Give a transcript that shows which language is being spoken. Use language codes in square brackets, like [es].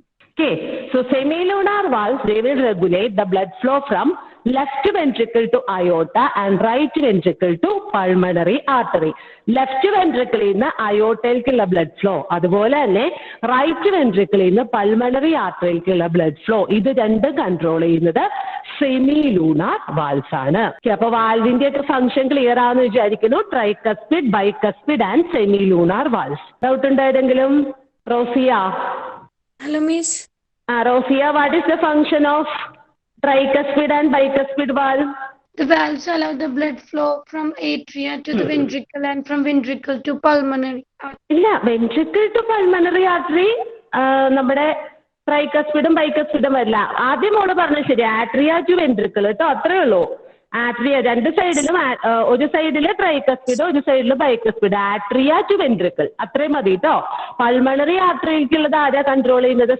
[en] Okay, so semi lunar valves they will regulate the blood flow from left ventricle to aorta and right ventricle to pulmonary artery. [ml] Left വെൻട്രിക്കിളിൽ നിന്ന് അയോട്ടയിലേക്കുള്ള blood flow, അതുപോലെ തന്നെ right വെൻട്രിക്കിളിൽ നിന്ന് pulmonary ആർട്ടറിയിലേക്കുള്ള blood flow, ഇത് രണ്ടും control ചെയ്യുന്നത് semi lunar valves ആണ്. അപ്പൊ വാൽവിന്റെ ഒക്കെ ഫംഗ്ഷൻ ക്ലിയർ ആണെന്ന് വിചാരിക്കുന്നു. Tricuspid, bicuspid and semi lunar valves. Doubt ഉണ്ടോ ഏതെങ്കിലും? Rosia. [en] Hello miss. Rosiya, what is the function of tricuspid and bicuspid valve? The valves allow the blood flow from atria to the ventricle and from ventricle to pulmonary artery. [ml] ഇല്ല, ventricle to pulmonary artery നമ്മുടെ ട്രൈകസ്പിഡും ബൈകസ്പിഡും വരില്ല. ആദ്യം മോള് പറഞ്ഞത് ശരി, atria to ventricle കേട്ടോ, അത്രേ ഉള്ളൂ. ആട്രിയ രണ്ട് സൈഡിലും, ഒരു സൈഡില് ട്രൈകസ്പിഡ്, ഒരു സൈഡില് ബൈകസ്പിഡ്. ആട്രിയ ടു വെൻട്രിക്കിൾ അത്രയും മതി കേട്ടോ. പൾമണറി ആർട്ടറിയിലേക്കുള്ളത് ആരാ കൺട്രോൾ ചെയ്യുന്നത്?